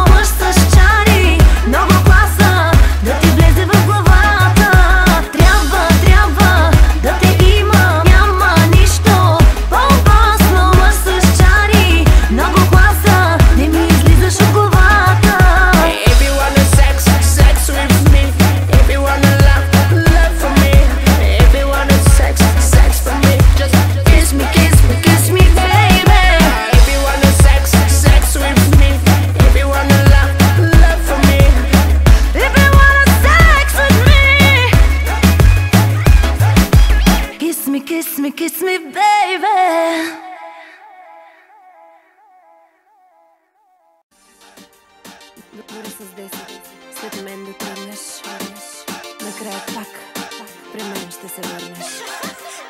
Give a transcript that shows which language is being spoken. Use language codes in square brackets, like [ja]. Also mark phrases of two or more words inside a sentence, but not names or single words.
[bg] Мъж с чари, много класа, да ти влезе в главата. Трябва да те имам, няма нищо по-опасно. Мъж с чари, много класа, не ми излизаш от главата. [en] everyone a sex with me. Everyone a love for me. Everyone a sex for me. Just Kiss me, baby. everyone a sex with me. Everyone a love for me. If you wanna sex with me, kiss me, baby. [bg] Дори с 10, след мен да тръгнеш, накрая пак при мен ще се върнеш.